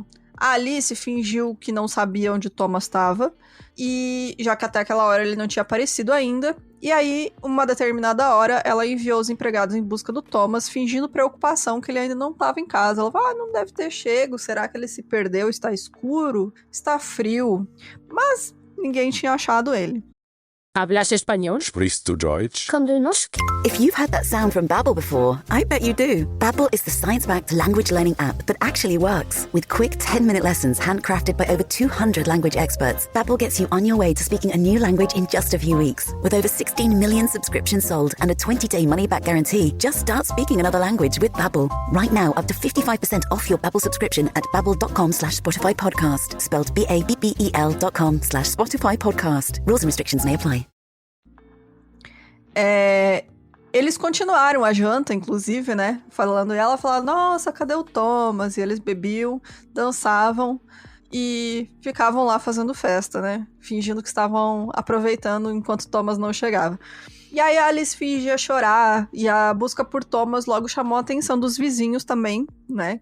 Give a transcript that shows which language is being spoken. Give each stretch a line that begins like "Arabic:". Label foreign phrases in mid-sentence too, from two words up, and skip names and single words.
Portuguese: A Alice fingiu que não sabia onde o Thomas estava, e já que até aquela hora ele não tinha aparecido ainda. E aí, uma determinada hora, ela enviou os empregados em busca do Thomas, fingindo preocupação que ele ainda não estava em casa. Ela falou, não deve ter chego, será que ele se perdeu? Está escuro? Está frio? Mas ninguém tinha achado ele.
Spanish: ¿Hablas español?
German: Sprichst du Deutsch? Komm du noch?
English: If you've had that sound from Babbel before, I bet you do. Babbel is the science-backed language learning app that actually works. With quick 10-minute lessons handcrafted by over 200 language experts, Babbel gets you on your way to speaking a new language in just a few weeks. With over 16 million subscriptions sold and a 20-day money-back guarantee, just start speaking another language with Babbel. Right now, up to 55% off your Babbel subscription at babbel.com/Spotify podcast. Spelled BABBEL.com/Spotify podcast. Rules and restrictions may apply.
Portuguese: Eles continuaram a janta, inclusive, né? Falando, e ela falava, nossa, cadê o Thomas? E eles bebiam, dançavam e ficavam lá fazendo festa, né? Fingindo que estavam aproveitando enquanto Thomas não chegava. E aí a Alice fingia chorar, e a busca por Thomas logo chamou a atenção dos vizinhos também, né?